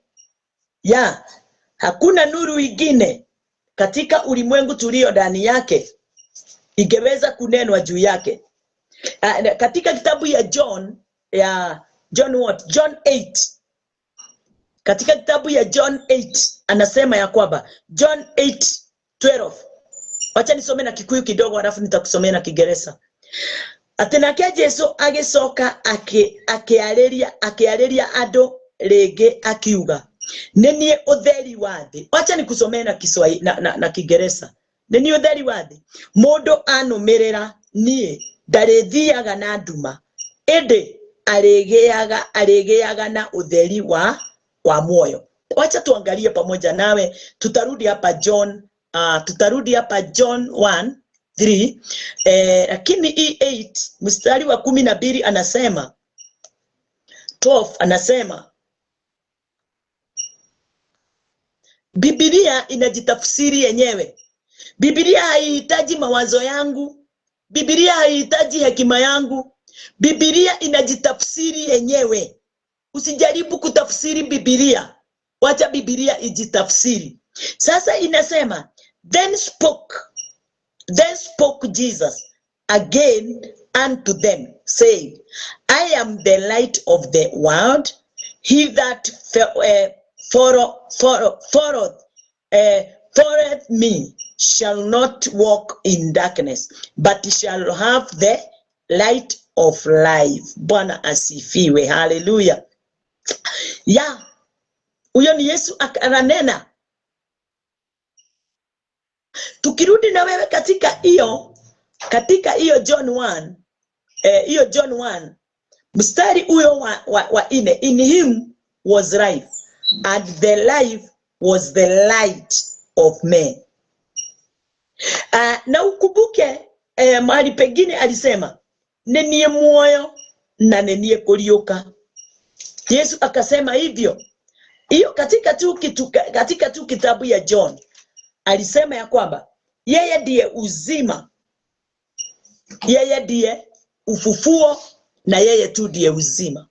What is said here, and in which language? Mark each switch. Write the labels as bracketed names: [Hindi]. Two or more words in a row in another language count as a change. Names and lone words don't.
[Swahili] Hakuna nuru ingine katika ulimwengu tulio ndani yake ingeweza kunenwa juu yake. Katika kitabu ya John 8, katika kitabu ya John 8 anasema ya kwamba, John 8:12. Wacha nisome na Kikuyu kidogo alafu nitakusomea na Kiingereza. [Meru] Atenake Jesu agicoka akiareria ando rege akiuga, nenie utheri wa thi. [Swahili] Wacha nikusomee na Kiswahili na Kiingereza. [Meru] Nenie utheri wa thi, mundu anumirira nie ndarithiaga na nduma, indi aregeaga na utheri wa moyo. [Swahili] Wacha tuangalie pamoja nawe, tutarudi hapa John 1:3. Lakini 8 mstari wa 12 anasema, 12 anasema, Biblia inajitafsiri yenyewe. Biblia haihitaji mawazo yangu, Biblia haihitaji hekima yangu. Biblia inajitafsiri yenyewe. Usijaribu kutafsiri Biblia, wacha Biblia ijitafsiri. Sasa inasema, [English] then spoke Jesus again unto them, saying, I am the light of the world. He that followeth followeth me shall not walk in darkness, but shall have the light of life. [Swahili] Bwana asifiwe. Hallelujah. Ya, huyo ni Yesu akanena. Tukirudi na wewe katika hiyo John 1, hiyo John 1 mstari huyo wa ine, [English] in him was life, and the life was the light of men. [Swahili] Na ukumbuke mahali pengine alisema [Meru] nenie moyo na nenie kulioka. [Swahili] Yesu akasema hivyo. Hiyo katika tu kitabu ya John alisema ya kwamba yeye ndiye uzima, yeye ndiye ufufuo, na yeye tu ndiye uzima.